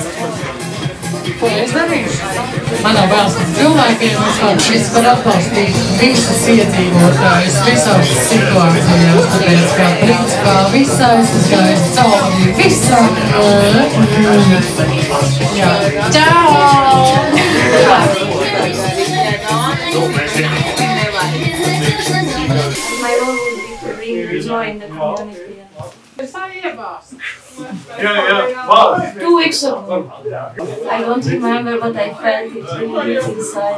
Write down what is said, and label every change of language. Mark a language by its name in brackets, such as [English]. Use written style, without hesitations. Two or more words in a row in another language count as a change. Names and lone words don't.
[Latvian] Ko es darīšu? Man nav vēls par cilvēkiem, es varu atbalstīt visus iedzīvotājus, visās situācijās, tāpēc kā principā viss aizgājis cauri visam. Jā. Čau! [English] My role would be to rejoin the community. 2 weeks ago. I don't remember, but I felt it really inside.